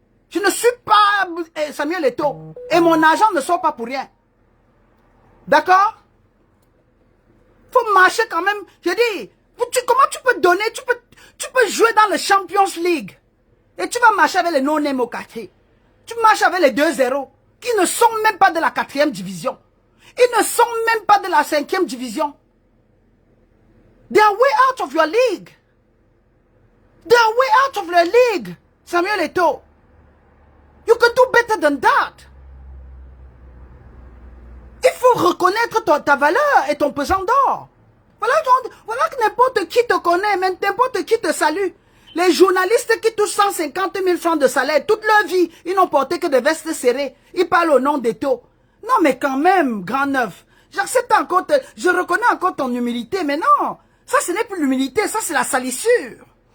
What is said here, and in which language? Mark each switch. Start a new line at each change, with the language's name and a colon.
French: Je ne suis pas Samuel Eto'o. Et mon argent ne sort pas pour rien. D'accord? Faut marcher quand même. Je dis, comment tu peux donner, tu peux jouer dans le Champions League. Et tu vas marcher avec les non-name au quartier. Tu marches avec les 2-0, qui ne sont même pas de la 4e division. Ils ne sont même pas de la 5e division.
English: They are way out of your league. They are way out of your league, Samuel Eto'o. You can do better than that.
French: Il faut reconnaître ta valeur et ton pesant d'or. Voilà que n'importe qui te connaît, même n'importe qui te salue. Les journalistes qui touchent 150 000 francs de salaire, toute leur vie, ils n'ont porté que des vestes serrées. Ils parlent au nom d'Eto'o. Non, mais quand même, grand neuf, j'accepte encore, je reconnais encore ton humilité, mais non, ça ce n'est plus l'humilité, ça c'est la salissure.